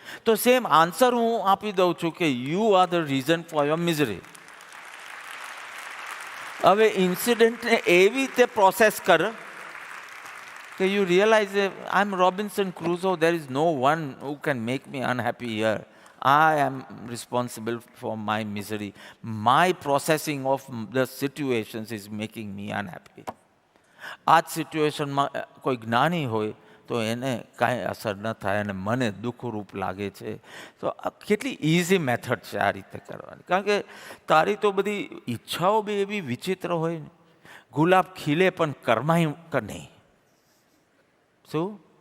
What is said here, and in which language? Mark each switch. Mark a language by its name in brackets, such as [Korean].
[Gujarati] તો same answer હું આપી દઉં છું કે you are the reason for your મિઝરી. [English] હવે ઇન્સિડન્ટને એવી રીતે પ્રોસેસ કર કે you realise I am Robinson Crusoe, there is no one who can make me unhappy here. I am responsible for my misery. My processing of the situations is making me unhappy. [Gujarati] આ જ સિચ્યુએશનમાં કોઈ જ્ઞાની હોય તો એને કાંઈ અસર ન થાય અને મને દુઃખરૂપ લાગે છે. તો આ કેટલી ઇઝી મેથડ છે આ રીતે કરવાની, કારણ કે તારી તો બધી ઈચ્છાઓ બી એવી વિચિત્ર હોય ને. ગુલાબ ખીલે પણ કરમાય કે નહીં. શું?